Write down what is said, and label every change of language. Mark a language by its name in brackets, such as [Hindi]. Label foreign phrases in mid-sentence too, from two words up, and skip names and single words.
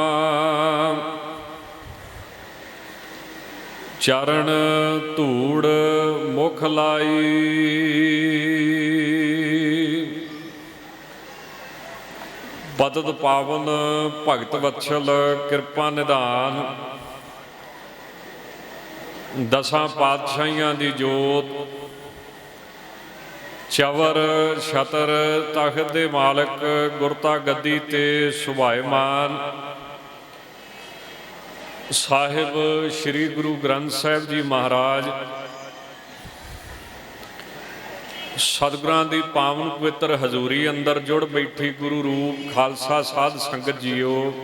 [Punjabi] ਚਰਨ ਧੂੜ ਮੁਖ ਲਾਈ, ਪਤਤ ਪਾਵਨ ਭਗਤ ਵਤਸਲ ਕ੍ਰਿਪਾ ਨਿਧਾਨ। ਦਸਾਂ ਪਾਤਸ਼ਾਹੀਆਂ ਦੀ ਜੋਤ, ਚਵਰ ਛਤਰ ਤਖ਼ਤ ਦੇ ਮਾਲਕ, ਗੁਰਤਾ ਗੱਦੀ ਤੇ ਸੁਭਾਇਮਾਨ। ਸਾਹਿਬ ਸ੍ਰੀ ਗੁਰੂ ਗ੍ਰੰਥ ਸਾਹਿਬ ਜੀ ਮਹਾਰਾਜ, ਸਤਿਗੁਰਾਂ ਦੀ ਪਾਵਨ ਪਵਿੱਤਰ ਹਜ਼ੂਰੀ ਅੰਦਰ ਜੁੜ ਬੈਠੀ ਗੁਰੂ ਰੂਪ ਖ਼ਾਲਸਾ ਸਾਧ ਸੰਗਤ ਜੀਓ।